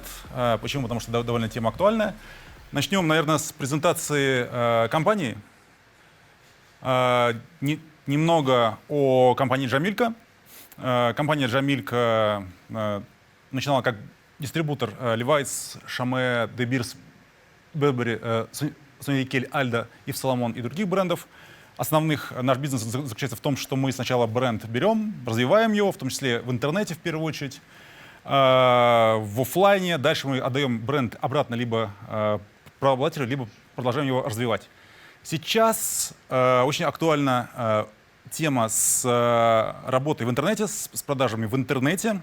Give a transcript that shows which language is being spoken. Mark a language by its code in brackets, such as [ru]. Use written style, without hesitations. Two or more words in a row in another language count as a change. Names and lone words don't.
[ru] Почему? Потому что довольно тема актуальная. Начнем, наверное, с презентации компании. Немного о компании Джамилька. Компания Джамилька начинала как дистрибутор Levi's, Chame, De Beers, Burberry, Sonia Kelly, Aldo, Yves Saint Laurent и других брендов. Основных наш бизнес заключается в том, что мы сначала бренд берем, развиваем его, в том числе в интернете в первую очередь, в офлайне. Дальше мы отдаем бренд обратно либо правообладателю, либо продолжаем его развивать. Сейчас очень актуальна тема с работой в интернете, с продажами в интернете.